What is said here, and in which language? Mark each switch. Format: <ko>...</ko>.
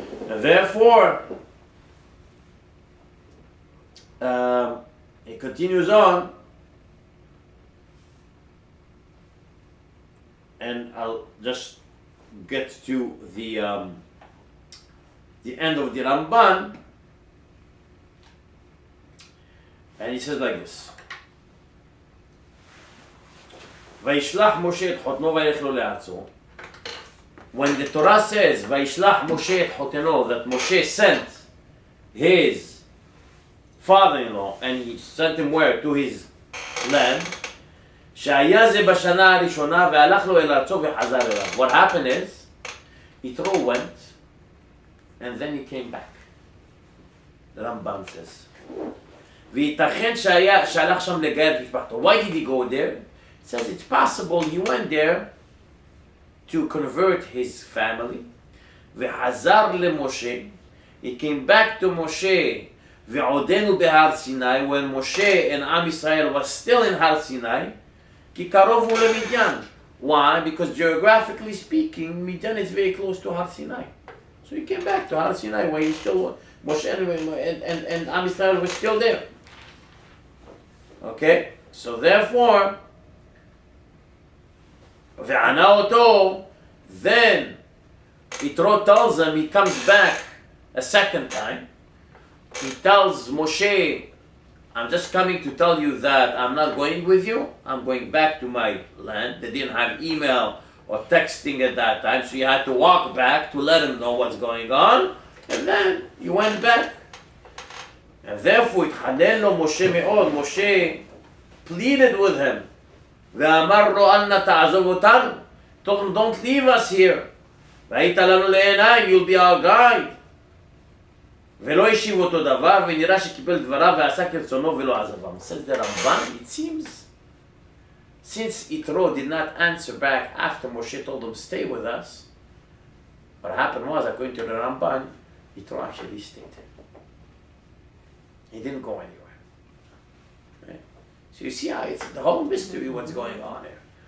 <en>And therefore, it continues on, and I'll just get to the end of the Ramban, and he says like this:</en> <he>"Vayishlach Moshe et chotno vayelech lo le'atzo."</he> <en>When the Torah says</en> <he>"Vayishlach Moshe et chotno,"</he> <en>that Moshe sent his father-in-law, and he sent him where? To his land.</en> <he>שהיה זה בשנה הראשונה והלך לו אל ארצו וחזר אליו.</he> <en>What happened is, Yitro went, and then he came back. The Ramban says.</en> <he>וייתכן שהלך שם לגייר את משפחתו.</he> <en>Why did he go there? It says it's possible he went there to convert his family.</en> <he>וחזר למשה.</he> <en>He came back to Moshe.</en> <he>ועודנו בהר סיני,</he> <en>when Moshe and Am Yisrael was still in Har Sinai,</en> <he>כי קרוב הוא למדיין.</he> <en>Why? Because geographically speaking, Midian is very close to Har Sinai. So he came back to Har Sinai where he still, Moshe and Am Yisrael was still there. Okay? So therefore,</en> <he>וענה אותו,</he> <en>then Yitro tells him, he comes back a second time. He tells Moshe, I'm just coming to tell you that I'm not going with you. I'm going back to my land. They didn't have email or texting at that time, so you had to walk back to let him know what's going on. And then you went back. And therefore,</en> <he>התחנן לו</he> <en>Moshe מאוד. Moshe pleaded with him.</en> <he>ואמר לו, אל נא תעזוב אותנו.</he> <en>Told him, don't leave us here.</en> <he>והיית לנו לעיניים,</he> <en>you'll be our guide.</en> <he>ולא השיב אותו דבר, ונראה שקיבל דבריו ועשה כרצונו ולא עזבם.</he> <en>Says the Ramban, it seems, since Yitro did not answer back after Moshe told him, stay with us, what happened was, according to the Ramban, Yitro actually stayed. He didn't go anywhere. Right? So you see how it's the whole mystery what's going on here.</en>